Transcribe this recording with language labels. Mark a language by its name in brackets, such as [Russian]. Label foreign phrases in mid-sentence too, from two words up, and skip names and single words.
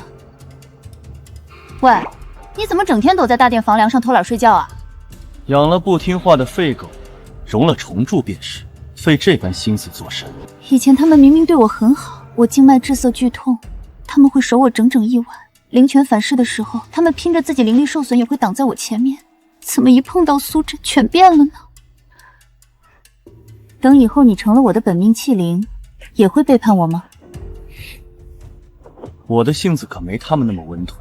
[Chinese] 喂，你怎麼整天躲在大殿房梁上偷懶睡覺啊？養了不聽話的廢狗，容了蟲蛀便是，費這般心思做甚？以前他們明明對我很好，我經脈滯澀劇痛，他們會守我整整1晚。靈泉反噬的時候，他們拼着自己靈力受損也會擋在我前面。怎麼一碰到蘇珍全變了呢？等以後你成了我的本命器靈，也會背叛我嗎？我的性子可沒他們那麼溫吞。